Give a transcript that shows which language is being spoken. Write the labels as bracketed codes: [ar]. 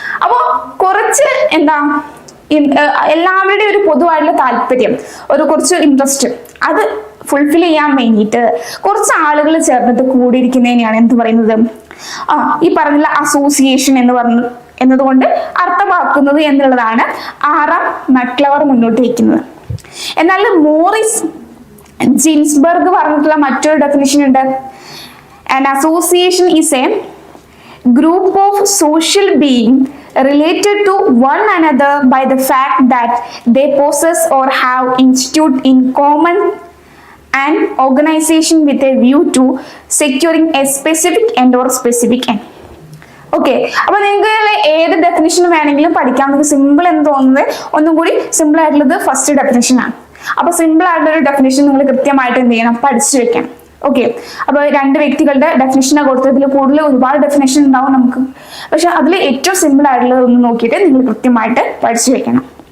[ml] അപ്പോൾ കുറച്ച് എന്താ എല്ലാവരുടെയും ഒരു പൊതുവായിട്ടുള്ള താല്പര്യം, ഒരു കുറച്ച് ഇൻട്രസ്റ്റ്, അത് ഫുൾഫിൽ ചെയ്യാൻ വേണ്ടിയിട്ട് കുറച്ച് ആളുകൾ ചേർന്നിട്ട് കൂടിയിരിക്കുന്നതിനെയാണ് എന്ത് പറയുന്നത്, ഈ പറഞ്ഞുള്ള അസോസിയേഷൻ എന്നതുകൊണ്ട് അർത്ഥമാക്കുന്നത് എന്നുള്ളതാണ് ആർ.എം. മക്ലവർ മുന്നോട്ട് വയ്ക്കുന്നത്. എന്നാൽ മോറിസ് ജിൻസ്ബർഗ് പറഞ്ഞിട്ടുള്ള മറ്റൊരു ഡെഫിനിഷൻ ഉണ്ട്. [en] An association is a group of social beings related to one another by the fact that they possess or have institute in common an organization with a view to securing a specific end or specific end. [ml] Okay, അപ്പൊ നിങ്ങൾക്ക് ഏത് definition വേണമെങ്കിലും പഠിക്കാം. നിങ്ങൾക്ക് simple എന്ന് തോന്നുന്നത് ഒന്നും കൂടി സിമ്പിൾ ആയിട്ടുള്ളത് ഫസ്റ്റ് ഡെഫിനിഷൻ ആണ്. അപ്പൊ സിമ്പിൾ ആയിട്ടുള്ള ഒരു ഡെഫിനിഷൻ നിങ്ങൾ കൃത്യമായിട്ട് എന്ത് ചെയ്യണം, പഠിച്ചു വെക്കണം. ഓക്കെ, അപ്പൊ 2 വ്യക്തികളുടെ ഡെഫിനിഷനെ കൊടുത്തതിൽ കൂടുതൽ ഒരുപാട് ഡെഫിനിഷൻ ഉണ്ടാവും നമുക്ക്, പക്ഷെ അതിൽ ഏറ്റവും സിമ്പിൾ ആയിട്ടുള്ളത് ഒന്ന് നോക്കിയിട്ട് നിങ്ങൾ കൃത്യമായിട്ട് പഠിച്ചു വെക്കണം.